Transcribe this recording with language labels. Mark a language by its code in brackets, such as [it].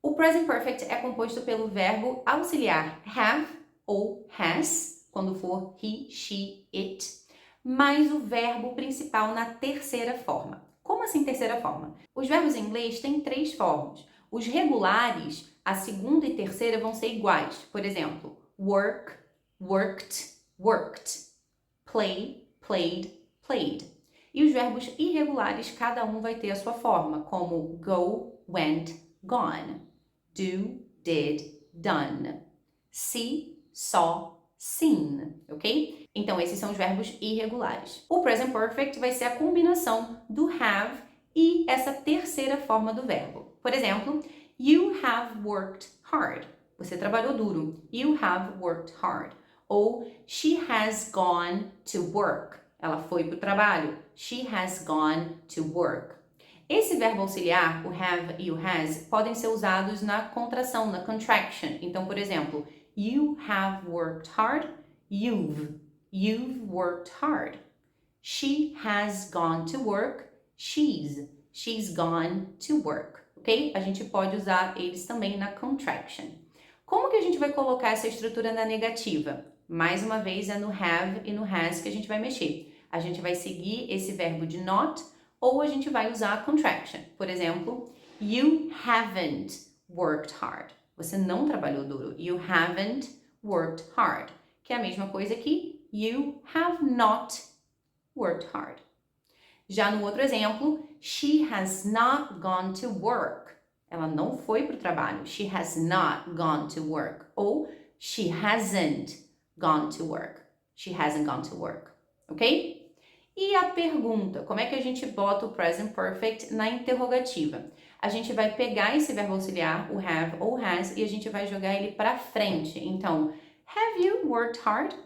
[pt] O Present Perfect é composto pelo verbo auxiliar have ou has, quando for he, she, it, mais o verbo principal na terceira forma. Como assim terceira forma? Os verbos em inglês têm três formas. Os regulares, a segunda e terceira vão ser iguais. [en] Por exemplo, work, worked, worked. Play, played, played. [pt] E os verbos irregulares, cada um vai ter a sua forma, como go, went, gone. [en] Do, did, done. See, saw, seen, ok? [pt] Então, esses são os verbos irregulares. O present perfect vai ser a combinação do have e essa terceira forma do verbo. Por exemplo, [en] you have worked hard. [pt] Você trabalhou duro. [en] You have worked hard. [pt] Ou [en] she has gone to work. [pt] Ela foi para o trabalho. [en] She has gone to work. [pt] Esse verbo auxiliar, o have e o has, podem ser usados na contração, na contraction. Então, por exemplo, [en] you have worked hard. You've worked hard. She has gone to work. She's gone to work. [pt] Ok? A gente pode usar eles também na contraction. Como que a gente vai colocar essa estrutura na negativa? Mais uma vez é no have e no has que a gente vai mexer. A gente vai seguir esse verbo de not ou a gente vai usar a contraction. Por exemplo, [en] you haven't worked hard. [pt] Você não trabalhou duro. [en] You haven't worked hard. [pt] Que é a mesma coisa que [en] you have not worked hard. [pt] Já no outro exemplo, [en] she has not gone to work. [pt] Ela não foi para o trabalho. [en] She has not gone to work. Ou she hasn't gone to work. She hasn't gone to work. Ok? [pt] E a pergunta, como é que a gente bota o present perfect na interrogativa? A gente vai pegar esse verbo auxiliar, o have ou has, e a gente vai jogar ele para frente. Então, [en] have you worked hard?